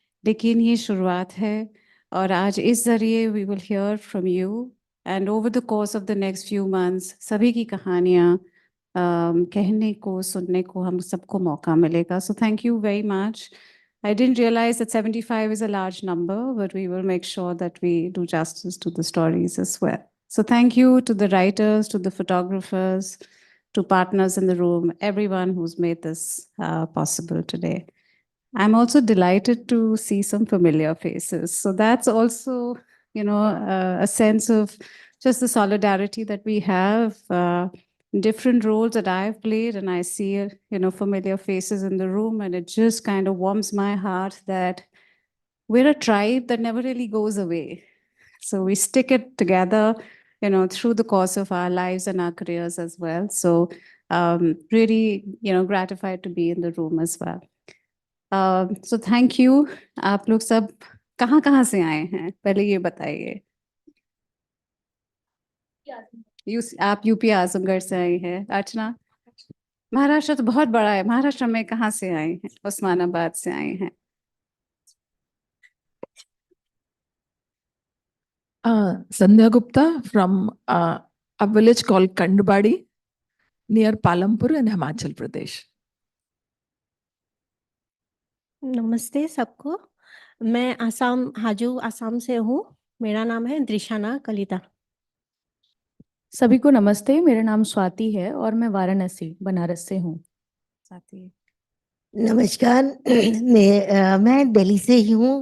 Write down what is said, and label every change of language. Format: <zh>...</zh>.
<hi>लेकिन ये शुरुआत है और आज इस जरिए</hi> <en>we will hear from you and over the course of the next few months</en> <hi>सभी की कहानियाँ कहने को, सुनने को हम सबको मौका मिलेगा।</hi> <en>So thank you very much. I didn't realize that 75 is a large number, but we will make sure that we do justice to the stories as well. So thank you to the writers, to the photographers, to partners in the room, everyone who's made this possible today. I'm also delighted to see some familiar faces. So that's also, a sense of just the solidarity that we have, different roles that I've played, and I see, familiar faces in the room, and it just kind of warms my heart that we're a tribe that never really goes away. So we stick it together, through the course of our lives and our careers as well. So really, gratified to be in the room as well. So thank you.</en> <hi>आप लोग सब कहाँ से आए हैं पहले ये बताइए। आप यूपी आजमगढ़ से आई हैं। अर्चना, महाराष्ट्र तो बहुत बड़ा है, महाराष्ट्र में कहाँ से आए हैं? उस्मानाबाद से आए हैं।</hi> <en>Sandhya Gupta from a village called Kandbadi near Palampur in Himachal Pradesh.</en> <hi>नमस्ते सबको, मैं आसाम हाजू आसाम से हूँ। मेरा नाम है दृशाना कलिता। सभी को नमस्ते, मेरा नाम स्वाति है और मैं वाराणसी बनारस से हूँ। स्वाति। नमस्कार, मैं दिल्ली से ही हूँ।</hi>